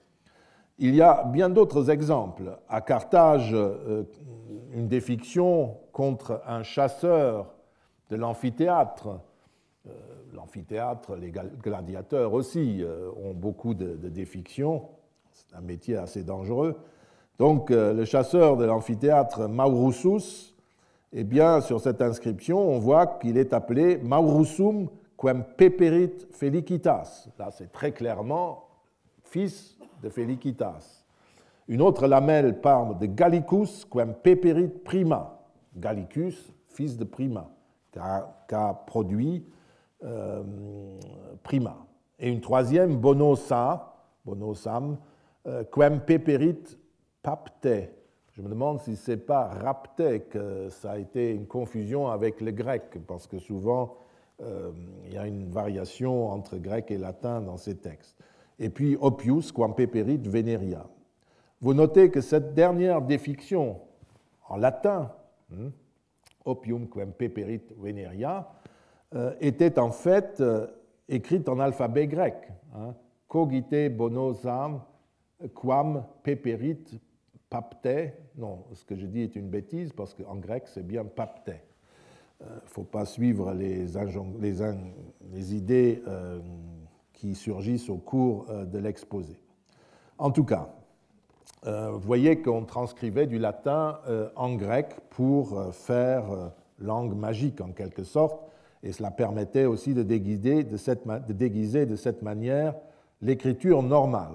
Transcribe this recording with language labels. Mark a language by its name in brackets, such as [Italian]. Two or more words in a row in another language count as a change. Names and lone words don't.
[French] Il y a bien d'autres exemples. À Carthage, une défiction contre un chasseur de l'amphithéâtre. L'amphithéâtre, les gladiateurs aussi ont beaucoup de défictions. C'est un métier assez dangereux. Donc, le chasseur de l'amphithéâtre Maurussus, eh bien, sur cette inscription, on voit qu'il est appelé [Latin] Maurusum quem peperit felicitas. [French] Là, c'est très clairement fils de Felicitas. Une autre lamelle parle de Gallicus [Latin] quem peperit prima. [French] Gallicus, fils de Prima, qu'a produit Prima. Et une troisième, [Latin] Bonosam, quem peperit papte. [French] Je me demande si ce n'est pas rapte que ça a été une confusion avec le grec, parce que souvent, il y a une variation entre grec et latin dans ces textes. Et puis Oppius [Latin] quam peperit [French] Veneria. Vous notez que cette dernière défiction en latin, [Latin] Oppium quam peperit Veneria, [French] était en fait écrite en alphabet grec. [Latin] Cogite bonosam quam peperit papte. [French] Non, ce que je dis est une bêtise parce qu'en grec c'est bien papte. Il ne faut pas suivre les idées qui surgissent au cours de l'exposé. En tout cas, vous voyez qu'on transcrivait du latin en grec pour faire langue magique en quelque sorte, et cela permettait aussi de déguiser de cette manière l'écriture normale.